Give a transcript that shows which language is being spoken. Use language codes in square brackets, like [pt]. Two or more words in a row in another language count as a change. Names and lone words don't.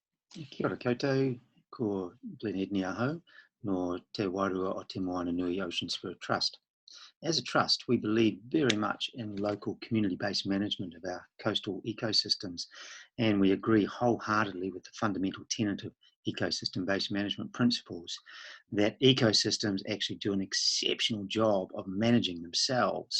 [mi] Kia ora koutou, ko Glenhead aho, no Te Wairua o Te Moana Nui Ocean Spirit Trust. [en] As a trust, we believe very much in local community-based management of our coastal ecosystems, and we agree wholeheartedly with the fundamental tenet of ecosystem-based management principles that ecosystems actually do an exceptional job of managing themselves.